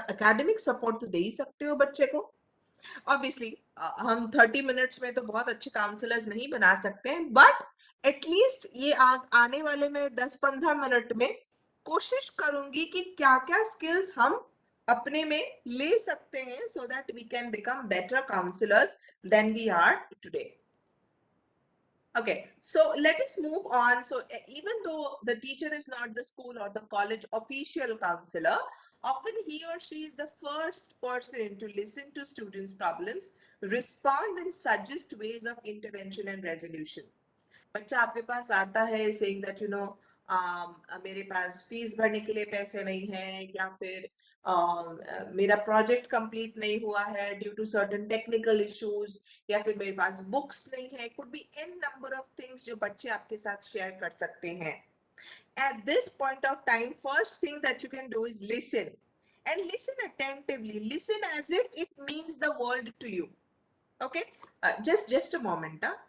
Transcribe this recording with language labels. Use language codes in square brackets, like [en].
[hi] आप academic support तो दे ही सकते हो बच्चे को, ऑब्वियसली हम 30 मिनट्स में तो बहुत अच्छे काउंसलर्स नहीं बना सकते हैं, बट एटलीस्ट ये आने वाले में 10-15 मिनट में कोशिश करूंगी कि क्या क्या स्किल्स हम अपने में ले सकते हैं [en] so that we can become better counselors than we are today. Okay, so let us move on. So even though the teacher is not the school or the college official counselor, often he or she is the first person to listen to students' problems, respond and suggest ways of intervention and resolution. [hi] बच्चा आपके पास आता है [en] saying that [hi] मेरे पास fees भरने के लिए पैसे नहीं है, या फिर मेरा प्रोजेक्ट कंप्लीट नहीं हुआ है [en] due to certain technical issues, [hi] या फिर मेरे पास बुक्स नहीं है, [en] could be an number of things [hi] जो बच्चे आपके साथ शेयर कर सकते हैं। [en] At this point of time, first thing that you can do is listen, and listen attentively, listen as if it means the world to you. Okay, just a moment.